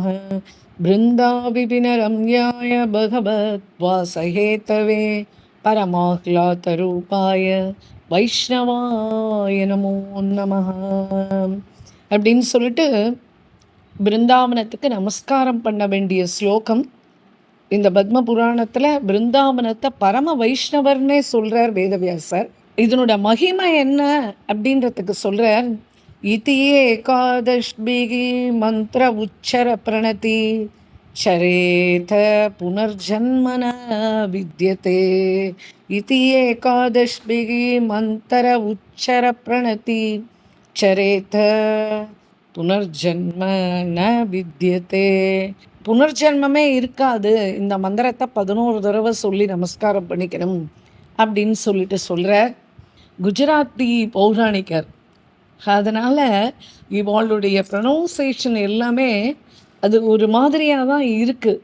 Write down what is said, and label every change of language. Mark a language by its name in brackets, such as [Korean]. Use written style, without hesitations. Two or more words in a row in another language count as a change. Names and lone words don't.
[Sanskrit] वृन्दा विपिन रम्याय भगवत् वासहेतवे परमाह्लाद रूपाय वैष्णवाय नमो नमः [Tamil] அப்படின்னு சொல்லிட்டு பிருந்தாவனத்துக்கு நமஸ்காரம் பண்ண வேண்டிய ஸ்லோகம் இந்த பத்ம புராணத்தில். பிருந்தாவனத்தை பரம வைஷ்ணவர்னே சொல்கிறார் வேதவியாசர். இதனோட மகிமை என்ன அப்படின்றதுக்கு சொல்கிறார். [Sanskrit] इति एकादशभिः मंत्र उच्चर प्रणति चरेत पुनर्जन्म न विद्यते. इति एकादशभिः मंत्र उच्चर प्रणति चरेत पुनर्जन्म न विद्यते. [Tamil] புனர்ஜன்மமே இருக்காது, இந்த மந்திரத்தை 11 தடவை சொல்லி நமஸ்காரம் பண்ணிக்கணும் அப்படின்னு சொல்லிட்டு சொல்கிறார் குஜராத்தி பௌராணிகர். அதனால் இவாளுடைய ப்ரொனவுன்சேஷன் எல்லாமே அது ஒரு மாதிரியாக தான் இருக்குது.